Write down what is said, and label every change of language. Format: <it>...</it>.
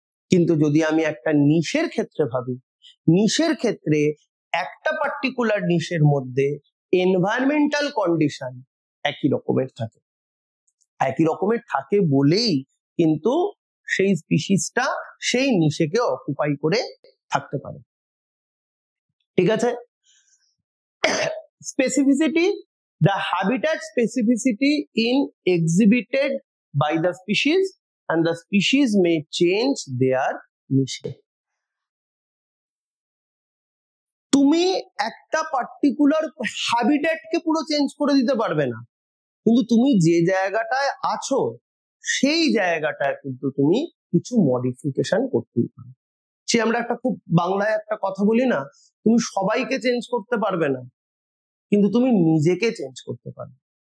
<bn>কিন্তু যদি আমি একটা নিশের ক্ষেত্রে ভাবি, নিশের ক্ষেত্রে একটা পার্টিকুলার নিশের মধ্যে এনভায়রনমেন্টাল কন্ডিশন একই রকমের থাকে, একই রকমের থাকে বলেই কিন্তু সেই স্পিসিসটা সেই নিশেকে অকুপাই করে থাকতে পারে। ঠিক আছে।</bn> <en>Specificity, the habitat specificity in exhibited by the species and the species may change their niche.</en> <bn>তুমি একটা পার্টিকুলার হ্যাবিটেটকে পুরো চেঞ্জ করে দিতে পারবে না, কিন্তু তুমি যে জায়গাটায় আছো সেই জায়গাটায় কিন্তু তুমি কিছু মডিফিকেশন করতেই পারো। সে আমরা একটা খুব বাংলায় একটা কথা বলি না, তুমি সবাইকে চেঞ্জ করতে পারবে না, কিন্তু তুমি নিজেকে চেঞ্জ করতে পারবে।</bn>